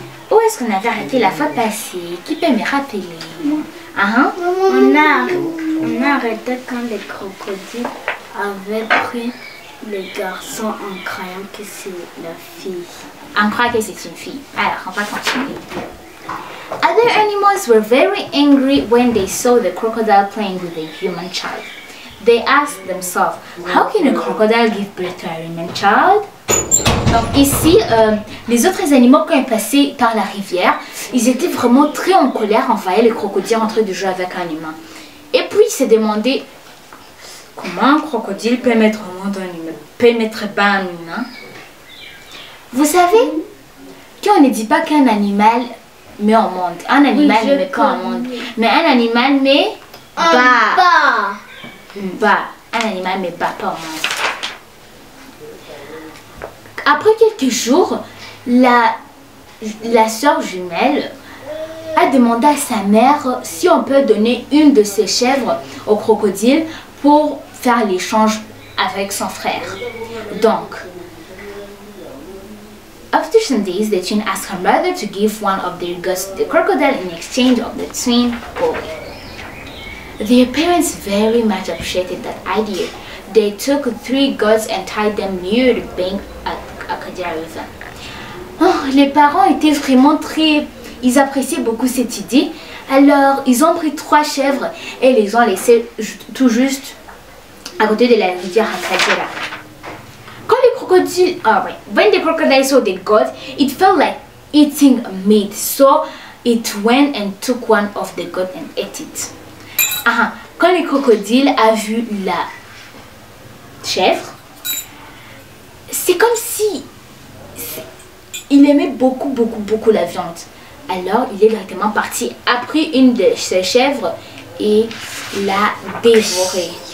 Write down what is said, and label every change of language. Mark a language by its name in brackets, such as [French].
[French] Où est-ce qu'on avait arrêté la fois passée? Qui peut me rappeler? On a arrêté quand les crocodiles avaient pris les garçons en croyant que c'est la fille. On croit que c'est une fille. Alors, on va continuer. [English] Other animals were very angry when they saw the crocodile playing with a human child. They asked themselves, how can a crocodile give birth to a human child? [French] Donc ici, les autres animaux quand ils passaient par la rivière, ils étaient vraiment très en colère en voyant les crocodiles en train de jouer avec un humain. Et puis ils se demandaient comment un crocodile peut mettre au monde un humain, peut mettre pas un humain. Vous savez qu'on ne dit pas qu'un animal met au monde. Un animal ne met pas au monde. Mais un animal met bas. Un animal met pas au monde. Après quelques jours, la sœur jumelle a demandé à sa mère si on peut donner une de ses chèvres au crocodile pour faire l'échange avec son frère. [English] Donc, after some days, the twin asked her mother to give one of their goats to the crocodile in exchange of the twin boy. Their parents very much appreciated that idea. They took 3 goats and tied them near the bank at Acadia River. [French] Oh, les parents étaient vraiment ils appréciaient beaucoup cette idée. Alors, ils ont pris 3 chèvres et les ont laissées tout juste à côté de la rivière Acadia. Quand les crocodiles, [English] when the crocodile saw the goat, it felt like eating meat. So it went and took one of the goat and ate it. [French] Quand le crocodile a vu la chèvre, c'est comme si il aimait beaucoup la viande. Alors il est directement parti, a pris une de ses chèvres et l'a dévorée.